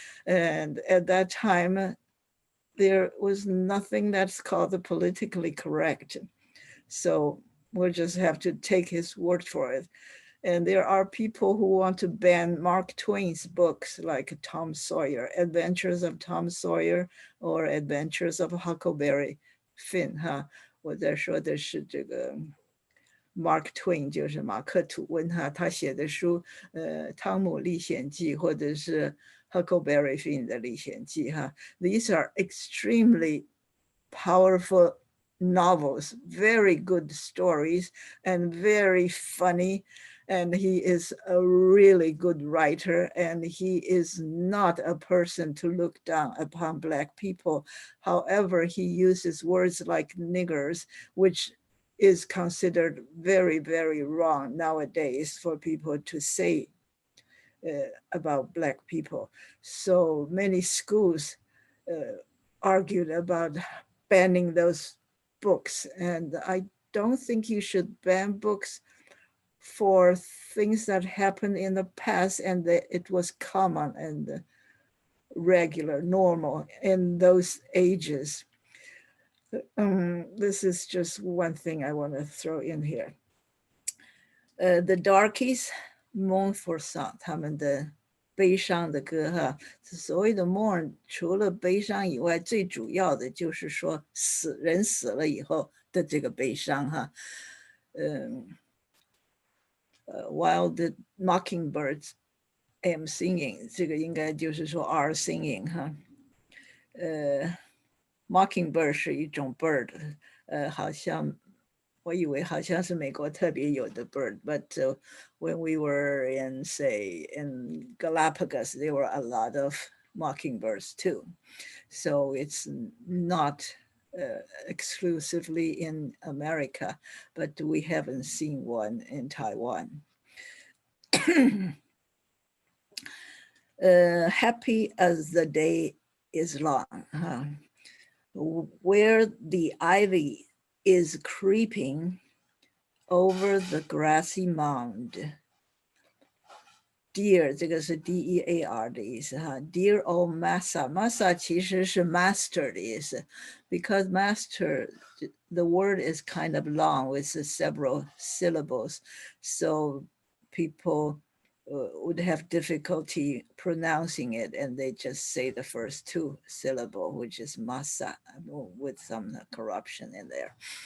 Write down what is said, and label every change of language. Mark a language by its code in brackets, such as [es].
[en] And at that time, there was nothing that's called the politically correct. So we'll just have to take his word for it. And there are people who want to ban Mark Twain's books like Tom Sawyer, Adventures of Tom Sawyer or Adventures of Huckleberry Finn 哈。 [zh] 我在说的是这个 Mark Twain 就是马克吐温哈，他写的书汤姆历险记或者是 Huckleberry Finn 的历险记哈。 [en] These are extremely powerful novels, very good stories and very funny. And he is a really good writer, and he is not a person to look down upon Black people. However, he uses words like niggers, which is considered very, very wrong nowadays for people to say about Black people. So many schools argued about banning those books. And I don't think you should ban books for things that happened in the past and that it was common and regular, normal in those ages. This is just one thing I want to throw in here. The Darkies, Mournful Song, [zh] 他们的悲伤的歌哈，所谓的 mourn 除了悲伤以外，最主要的就是说人死了以后的这个悲伤哈。 [en] While the mockingbirds am singing, [zh] 这个应该就是说 [en] are singing [zh] 哈。 [en] mockingbird [zh] 是一种 [en] bird， [zh] 好像我以为好像是美国特别有的 [en] bird, but when we were in, say, in Galapagos, there were a lot of mockingbirds too. So it's not exclusively in America, but we haven't seen one in Taiwan. Happy as the day is long, where the ivy is creeping over the grassy mound. [zh] Dear, 这个是 D-E-A-R 的意思哈。 [en] Dear old Massa, Massa [zh] 其实是 [en] master [zh] 的意思 [en] because master, the word is kind of long with several syllables. So people would have difficulty pronouncing it and they just say the first two syllables, which is Massa, with some corruption in there.